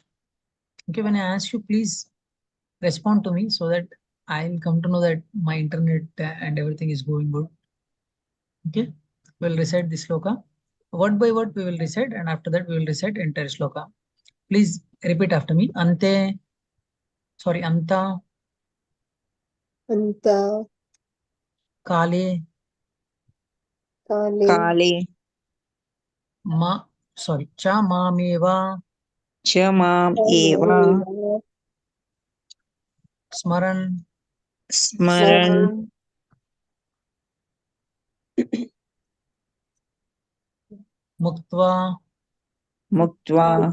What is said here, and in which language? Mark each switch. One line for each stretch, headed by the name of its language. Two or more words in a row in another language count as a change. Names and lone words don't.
English: Okay, when I ask you, please respond to me so that I'll come to know that my internet and everything is going good. Okay, we'll recite this sloka. Word by word we will recite, and after that we will recite entire sloka. Please repeat after me. Ante, sorry,
Sanskrit: anta, Anta kale, Kale Kale ma, sorry, च मामेव, च माम् एव Mameva smaran, smaran muktva, muktva